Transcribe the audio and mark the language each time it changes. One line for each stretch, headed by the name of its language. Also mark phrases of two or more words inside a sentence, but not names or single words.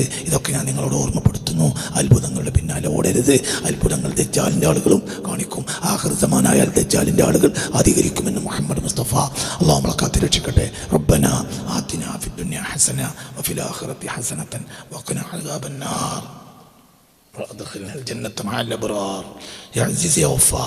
Malayalam: ഇതൊക്കെ ഞാൻ നിങ്ങളോട് ഓർമ്മപ്പെടുത്തുന്നു. അത്ഭുതങ്ങളുടെ പിന്നാലെ ഓടരുത്. അത്ഭുതങ്ങൾ ദജ്ജാലിൻ്റെ ആളുകളും കാണിക്കും. ആഖിർ സമാനായാൽ ദജ്ജാലിൻ്റെ ആളുകൾ അധികരിക്കുമെന്ന് മുഹമ്മദ് മുസ്തഫ. അള്ളാഹു നമ്മളെ കാത്ത് രക്ഷിക്കട്ടെ.
Arabic: ربنا آتنا في الدنيا حسنة وفي الآخرة حسنة وقنا عذاب النار وأدخلنا الجنة مع الأبرار يا عزيز يا غفار.